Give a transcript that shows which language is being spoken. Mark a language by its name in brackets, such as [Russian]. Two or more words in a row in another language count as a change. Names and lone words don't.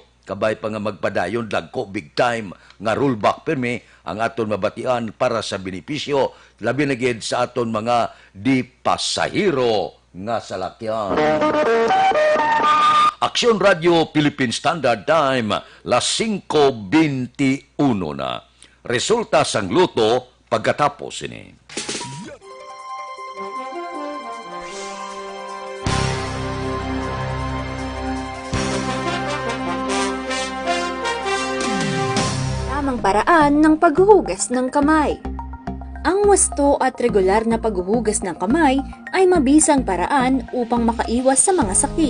[Hiligaynon] Kabay pa nga magpadayon, dagko [English] big time [Hiligaynon] nga rollback permi ang aton mabatian para sa benepisyo, labi na gid sa aton mga di pasahero nga salakyan. Aksyon Radio Philippine Standard Time, las 5:21 na. Resulta sang luto pagkatapos ini. [Filipino] Tamang paraan ng paghuhugas ng kamay. Ang wasto at regular na paghuhugas ng kamay ay mabisang paraan upang makaiwas sa mga sakit.